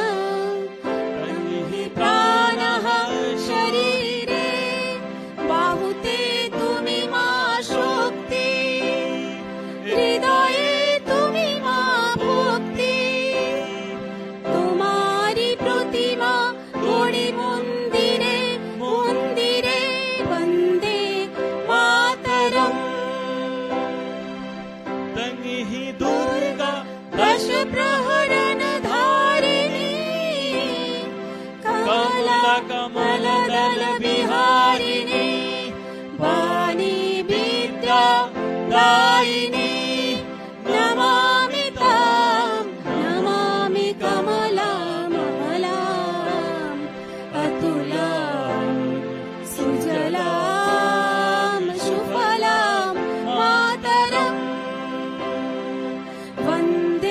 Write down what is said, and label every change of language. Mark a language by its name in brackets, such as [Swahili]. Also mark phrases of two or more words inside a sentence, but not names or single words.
[Bangla] তুমি প্রাণঃ শরীরে, বাহুতে তুমি মা শক্তি, হৃদয়ে তুমি মা ভক্তি, তোমারি প্রতিমা গড়ি মন্দিরে মন্দিরে, [Sanskrit] वन्दे मातरम्। तंहि दुर्गा दश प्रहरण धारिणी, कमला कमल दल बिहारिणी, वाणी विद्या दायिनी, नमामि तां, नमामि कमलाम् अमलाम् अतुलाम् सुजलाम् सुफलाम् मातरम्, वन्दे